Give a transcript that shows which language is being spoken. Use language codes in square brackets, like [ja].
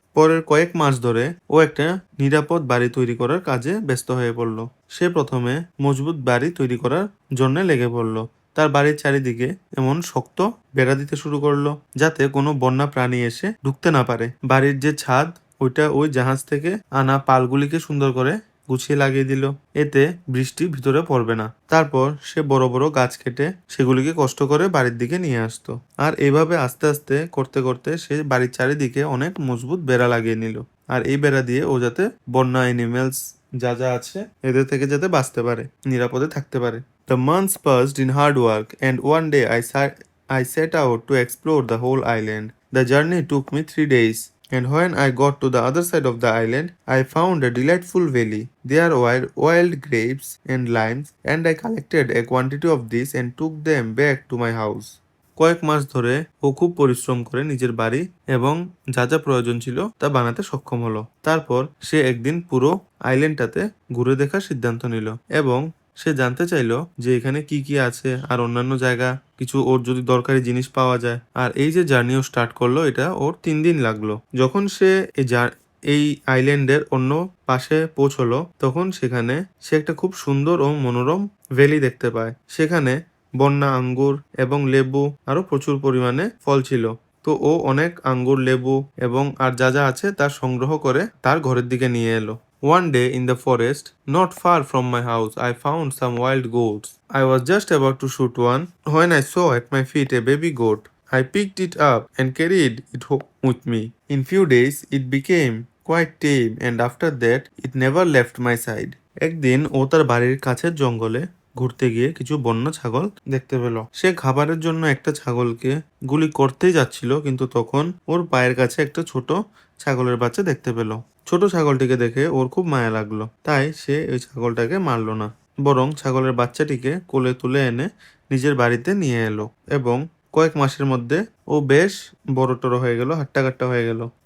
[bn] পরের কয়েক মাস ধরে ও একটা নিরাপদ বাড়ি তৈরি করার কাজে ব্যস্ত হয়ে পড়ল। সে প্রথমে মজবুত বাড়ি তৈরি করার জন্য লেগে পড়ল। তার বাড়ির চারিদিকে এমন শক্ত বেড়া দিতে শুরু করলো যাতে কোনো বন্য প্রাণী এসে ঢুকতে না পারে। বাড়ির যে ছাদ ওইটা ওই জাহাজ থেকে আনা পালগুলিকে সুন্দর করে গুছিয়ে লাগিয়ে দিল, এতে বৃষ্টি ভিতরে পড়বে না। তারপর সে বড় বড় গাছ কেটে সেগুলিকে কষ্ট করে বাড়ির দিকে নিয়ে আসতো। আর এইভাবে আস্তে আস্তে করতে করতে সে বাড়ির চারিদিকে অনেক মজবুত বেড়া লাগিয়ে নিল। আর এই বেড়া দিয়ে ও যাতে বন্য অ্যানিমেলস যা যা আছে এদের থেকে যাতে বাঁচতে পারে, নিরাপদে থাকতে পারে। [en] The months passed in hard work, and one day I set out to explore the whole island. The journey took me 3 days, and when I got to the other side of the island, I found a delightful valley. There were wild grapes and limes, and I collected a quantity of these and took them back to my house. [bn] কয়েক মাস ধরে ও খুব পরিশ্রম করে নিজের বাড়ি এবং যা যা প্রয়োজন ছিল তা বানাতে সক্ষম হলো। তারপর সে একদিন পুরো আইল্যান্ডটাতে ঘুরে দেখার সিদ্ধান্ত নিল এবং সে জানতে চাইলো যে এখানে কি কি আছে আর অন্যান্য জায়গা কিছু ওর যদি দরকারি জিনিস পাওয়া যায়। আর এই যে জার্নি ও স্টার্ট করলো, এটা ওর 3 দিন লাগলো। যখন সে এই আইল্যান্ডের অন্য পাশে পৌঁছলো, তখন সেখানে সে একটা খুব সুন্দর ও মনোরম ভ্যালি দেখতে পায়। সেখানে বন্যা আঙ্গুর এবং লেবু আরো প্রচুর পরিমাণে ফল ছিল। তো ও অনেক আঙ্গুর, লেবু এবং আর যা যা আছে তা সংগ্রহ করে তার ঘরের দিকে নিয়ে এলো। [en] One day in the forest, not far from my house, I found some wild goats. I was just about to shoot one when I saw at my feet a baby goat. I picked it up and carried it home with me. In few days, it became quite tame, and after that, it never left my side. [bn] একদিন ও তার বাড়ির কাছের জঙ্গলে ঘুরতে গিয়ে কিছু বন্য ছাগল দেখতে পেল। সে খাবারের জন্য একটা ছাগলকে গুলি করতেই যাচ্ছিল, কিন্তু তখন ওর পায়ের কাছে একটা ছোট ছাগলের বাচ্চা দেখতে পেল। ছোট ছাগলটিকে দেখে ওর খুব মায়া লাগলো, তাই সে ওই ছাগলটাকে মারলো না, বরং ছাগলের বাচ্চাটিকে কোলে তুলে এনে নিজের বাড়িতে নিয়ে এলো এবং কয়েক মাসের মধ্যে ও বেশ বড়-টড়ো হয়ে গেল, হাট্টা-কাট্টা হয়ে গেল।